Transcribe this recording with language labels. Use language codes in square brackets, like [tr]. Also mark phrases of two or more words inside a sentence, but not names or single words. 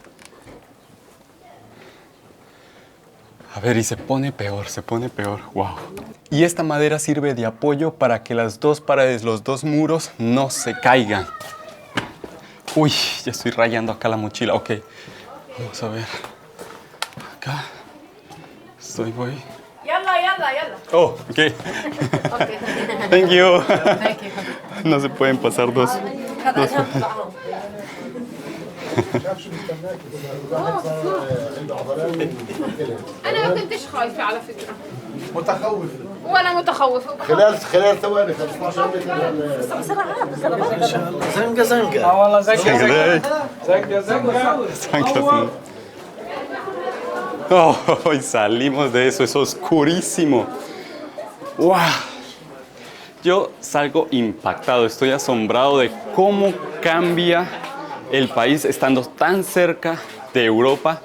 [es] A ver, y se pone peor. Wow. Y esta madera sirve de apoyo para que las 2 paredes, los 2 muros no se caigan. Uy, ya estoy rayando acá la mochila. Ok, vamos a ver. Acá. Voy. Yalla. [en] Oh, ok. Thank you. [es] No se pueden pasar dos. [ar] أنا ما كنتش خايفة على فكرة. متخوف. وأنا متخوفة. خلال ثواني 15 متر. زنقة زنقة. والله زنقة. [es] Oh, y salimos de eso, es oscurísimo. ¡Wow! Yo salgo impactado, estoy asombrado de cómo cambia el país estando tan cerca de Europa.